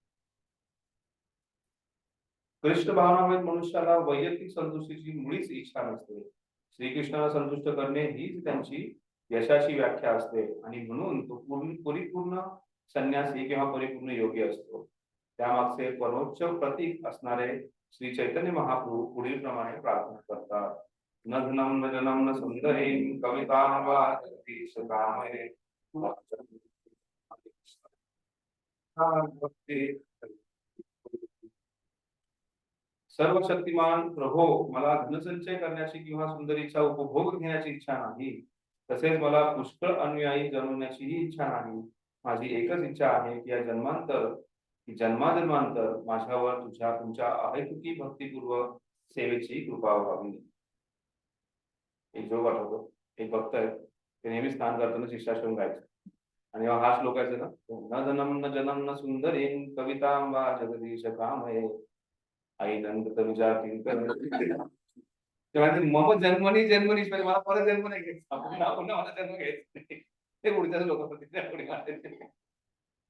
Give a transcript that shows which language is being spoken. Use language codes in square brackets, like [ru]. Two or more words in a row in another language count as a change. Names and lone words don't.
[mr] कृष्ण भावनामय मनुष्याला वैयक्तिक संतुष्टीची मुळीच इच्छा नसते. श्रीकृष्णाला संतुष्ट करणे हीच त्यांची यशाची व्याख्या असते आणि म्हणून तो परिपूर्ण संन्यासी किंवा परिपूर्ण योगी असतो. त्यामागचे परमोच्च प्रतीक असणारे श्री चैतन्य महाप्रभू पुढील प्रमाणे प्रार्थना करतात. [sa] न धनम न जनम न सुंदरीं कवितां वा कामये सर्व शक्तिमान प्रभो, [mr] मला धनसंचय करण्याची किंवा सुंदरीचा उपभोग घेण्याची इच्छा नाही, तसेच मला पुष्कळ अनुयायी जमवण्याचीही इच्छा नाही. माझी एकच इच्छा आहे की या जन्माजन्मांतर माझ्यावर तुमच्या अहेतुकी भक्तिपूर्वक सेवेची कृपा व्हावी. एक जोग आठवतो, एक भक्त आहे, ते नेहमी स्नान करताना शिष्टाश्रम गायचं आणि हा श्लोक आहे ना, [sa] न धनम न जनम न सुंदरीं कवितां वा जगदीश कामये आई नंद तनुजा [mr] तेव्हा मग [sa] जन्मनी जन्मनी [mr] मला परत जन्म नाही घ्यायचा, पुन्हा मला जन्म घ्यायचा नाही. ते पुढच्याच लोक होता.